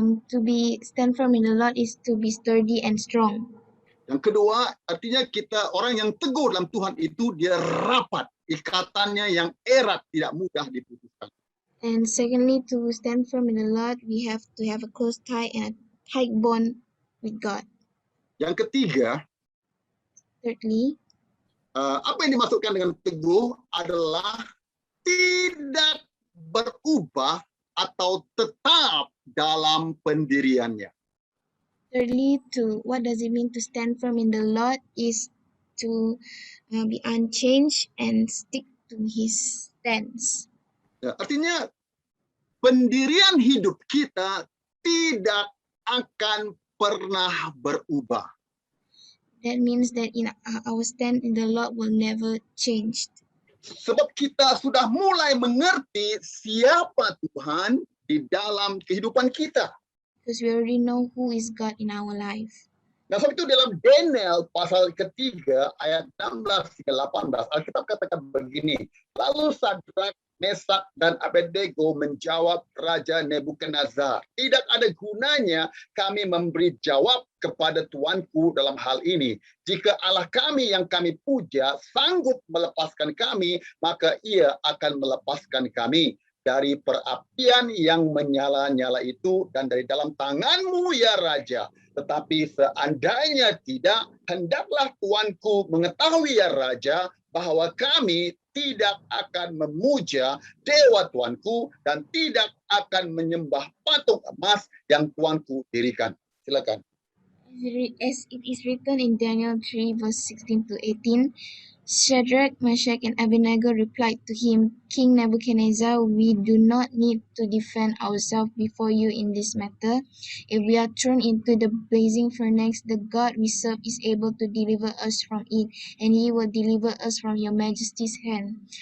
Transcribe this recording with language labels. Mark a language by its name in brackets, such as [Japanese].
[English] To be stand firm in the Lord is to be sturdy and strong. [Malay] Yang kedua, artinya kita orang yang teguh dalam Tuhan itu dia rapat. Ikatannya yang erat, tidak mudah diputuskan. [English] And secondly, to stand firm in the Lord, we have to have a close tie and a tight bond with God. [Malay] Yang ketiga, [English] Thirdly, [Malay] apa yang dimaksudkan dengan teguh adalah tidak berubah atau tetap dalam pendiriannya. [English] what does it mean to stand firm in the Lord is to be unchanged and stick to His stance. [Malay] Ya, artinya pendirian hidup kita tidak akan pernah berubah. [English] That means that in our stand in the Lord will never change. [Malay] Sebab kita sudah mulai mengerti siapa Tuhan di dalam kehidupan kita. [English] Because we already know who is God in our life. [Malay] Nah, sebab itu dalam Daniel pasal ketiga ayat 16 hingga 18, Alkitab katakan begini, lalu Sadrak, Mesak, dan Abednego menjawab Raja Nebukadnezar, tidak ada gunanya kami memberi jawab kepada Tuanku dalam hal ini. Jika Allah kami yang kami puja sanggup melepaskan kami, maka ia akan melepaskan kami dari perapian yang menyala-nyala itu dan dari dalam tanganmu ya Raja. Tetapi seandainya tidak, hendaklah Tuanku mengetahui ya Raja, bahwa kami tidak akan memuja dewa Tuanku dan tidak akan menyembah patung emas yang Tuanku dirikan. Silakan. [English] As it is written in Daniel 3 verse 16 to 18, Shadrach, Meshach, and Abednego replied to him, King Nebuchadnezzar, we do not need to defend ourselves before you in this matter. If we are thrown into the blazing furnace, the God we serve is able to deliver us from it, and he will deliver us from your majesty's hand.